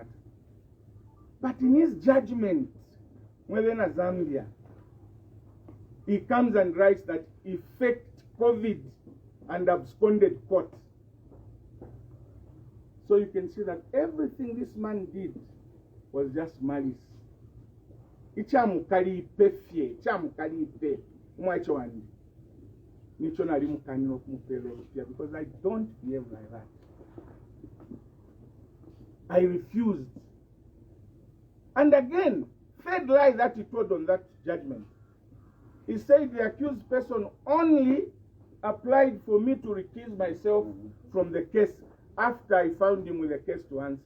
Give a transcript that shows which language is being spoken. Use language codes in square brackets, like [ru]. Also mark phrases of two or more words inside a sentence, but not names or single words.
[en] But in his judgment, within Zambia, he comes and writes that he faked COVID and absconded court. So you can see that everything this man did was just malice. [bem] Ichamukalipe fye, ichamukalipe mwachowandi. Nicho nali mukani okumupele [en] because I don't behave like that. I refused And again, third lie that he told on that judgment. He said the accused person only applied for me to recuse myself from the case after I found him with a case to answer.